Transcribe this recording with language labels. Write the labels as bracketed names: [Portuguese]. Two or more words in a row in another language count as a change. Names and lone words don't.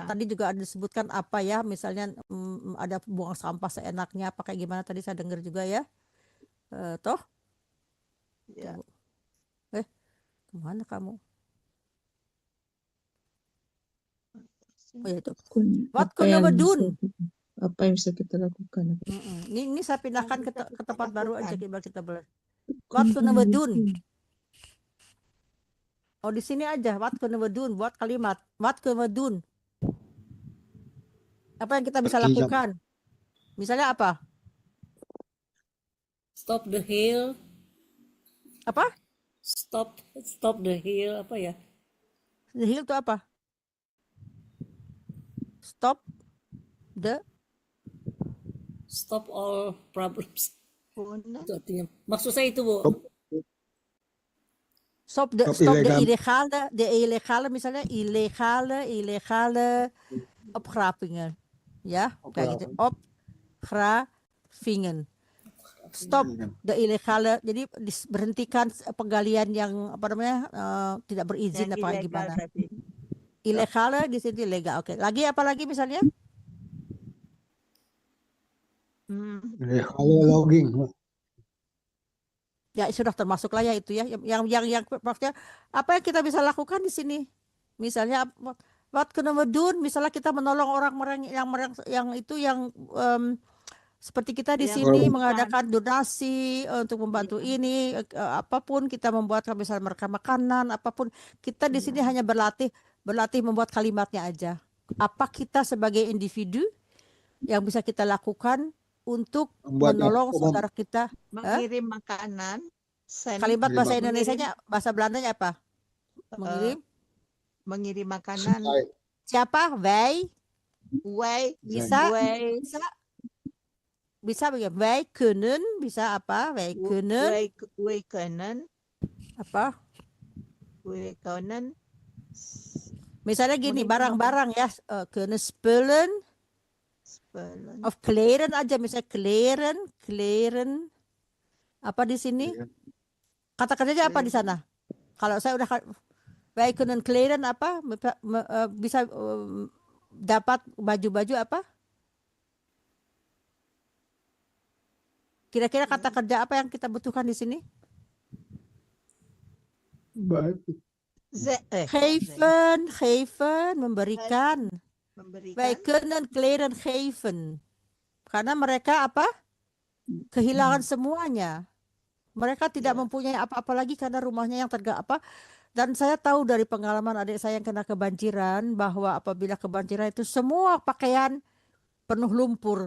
[Indonesian] Tadi juga ada disebutkan apa ya, misalnya ada buang sampah seenaknya, apa kayak gimana tadi saya dengar juga ya. Toh? Ya. Kemana kamu? Oh ya itu. Wat Apa yang [Dutch] kunnen we doen? [Indonesian] Apa yang bisa kita lakukan? Ini saya pindahkan ke tempat baru aja kita belajar. [Dutch] Wat Wat kunnen we doen? [Indonesian] Oh di sini aja. [Dutch] Wat kunnen we doen? [Indonesian] Buat kalimat. [Dutch] Wat kunnen we doen? [Indonesian] Apa yang kita bisa Berdiam. lakukan? Misalnya apa? [English] Stop the hill. [Indonesian] Apa? [English] Stop the hill [Indonesian] apa ya? The hill itu apa? [English] Stop all problems. [Indonesian] Punah. Itu artinya. Maksud saya itu, Bu. [Dutch] Stop de illegale misalnya illegale opgravingen. [Indonesian] Ya, kayak gitu. [Dutch] Opgravingen. Stop de illegale. [Indonesian] Jadi berhentikan penggalian yang apa namanya tidak berizin Yang apa ilegal gimana. tadi. Illegale di sini legal. Oke. Lagi apa lagi misalnya? [English] Illegal logging. [Indonesian] Ya sudah termasuk lah ya itu ya. Yang maksudnya apa yang kita bisa lakukan di sini? Misalnya [Dutch] what kunnen we doen? [Indonesian] Misalnya kita menolong orang-orang yang seperti kita di Yang sini membutuhkan. mengadakan donasi untuk membantu ini apapun kita membuat misalnya mereka makanan apapun kita di sini hanya berlatih berlatih membuat kalimatnya aja. Apa kita sebagai individu yang bisa kita lakukan untuk Membuat menolong apa? saudara kita? Mengirim makanan, send, Kalimat bahasa Mengirim- Indonesianya, bahasa Belandanya apa? Mengirim. mengirim makanan, Supply. Siapa? [Dutch] Wij. wij, [Indonesian] Bisa. [Dutch] wij, [Indonesian] Bisa bagaimana? [Dutch] Wij kunnen. [Indonesian] Bisa apa? [Dutch] Wij kunnen. wij kunnen, [Indonesian] Apa? [Dutch] wij kunnen, [Indonesian] Misalnya gini, Mengirim barang-barang ya. [Dutch] Kunnen spullen. spullen, Of kleren [Indonesian] aja. Misalnya [Dutch] kleren. [Indonesian] Apa di sini? Kata kerjanya apa di sana? Kalau saya udah [Dutch] wij kunnen kleren [Indonesian] apa? Bisa dapat baju-baju apa? Kira-kira kata kerja apa yang kita butuhkan di sini? Baik. Geven, memberikan. [Dutch] Wij [Indonesian] memberikan, [Dutch] kunnen kleren geven. [Indonesian] Karena mereka apa? Kehilangan semuanya. Mereka tidak Ya. mempunyai apa-apa lagi karena rumahnya yang apa. Dan saya tahu dari pengalaman adik saya yang kena kebanjiran bahwa apabila kebanjiran itu semua pakaian penuh lumpur.